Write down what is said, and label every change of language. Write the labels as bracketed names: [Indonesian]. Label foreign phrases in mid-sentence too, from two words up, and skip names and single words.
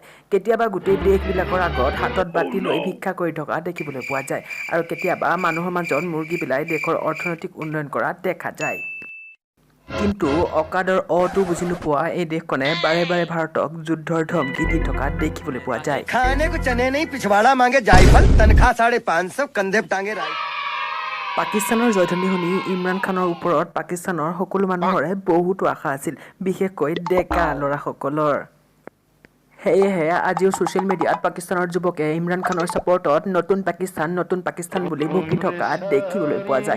[Assamese] কেতিয়াবা গোটেই দেশবিলাকৰ আগত হাতত বাতি লৈ ভিক্ষা কৰি থকা দেখিবলৈ পোৱা যায় আৰু কেতিয়াবা মানুহৰ মাজত মুৰ্গী বিলাই দেশৰ অৰ্থনৈতিক উন্নয়ন কৰা দেখা যায়। কিন্তু অকাদৰ অটো বুজি নোপোৱা এই দেশখনে বাৰে বাৰে ভাৰতক যুদ্ধৰ ধমকি দি থকা দেখিবলৈ পোৱা যায়। [Hindi] खाने को चने नहीं पिछवाड़ा मांगे जायफल, तनखा 550, कंधे टांगे राई। [Assamese] পাকিস্তানৰ জয়ধ্বনি শুনি ইমৰান খানৰ ওপৰত পাকিস্তানৰ সকলো মানুহৰে বহুতো আশা আছিল, বিশেষকৈ ডেকা ল'ৰাসকলৰ। সেয়েহে আজিও [English] social mediaত [Assamese] পাকিস্তানৰ যুৱকে ইমৰান খানৰ ছাপৰ্টত নতুন পাকিস্তান বুলি বকি থকা দেখিবলৈ পোৱা যায়।